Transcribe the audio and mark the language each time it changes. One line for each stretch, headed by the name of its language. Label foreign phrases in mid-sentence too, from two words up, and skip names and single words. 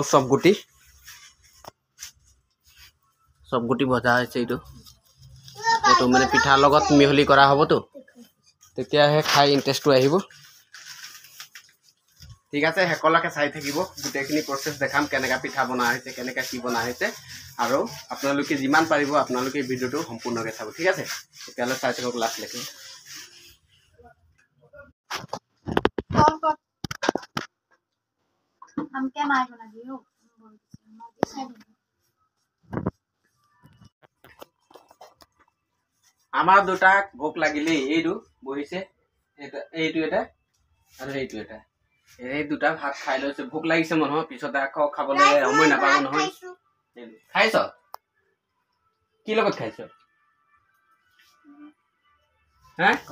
Assamese: সবগুটি ভজা হৈছে এইটো মানে পিঠাৰ লগত মিহলি কৰা হ'ব তো তেতিয়াহে খাই ইন্টাৰেষ্টটো আহিব ঠিক আছে হেকলকে চাই থাকিব গুটেখিনি প্ৰসেস দেখাম কেনেকা পিঠা বনা হৈছে কেনেকা কি বনা হৈছে আৰু আপোনালোকে যিমান পাৰিব আপোনালোকে ভিডিওটো সম্পূৰ্ণকৈ চাব ঠিক আছে তেতিয়ালে চাই থাকক লাষ্ট লৈকে
Hindi: हम क्या मार बना दियो
Assamese: আমাৰ দুটা ভোক লাগিলে এইটো বহিছে এইটো এটা আৰু এইটো এটা এই দুটা ভাত খাই লৈছে ভোক লাগিছে মানুহৰ পিছতে আকৌ খাবলৈ সময় নাপাব নহয় খাইছ কি লগত খাইছ হা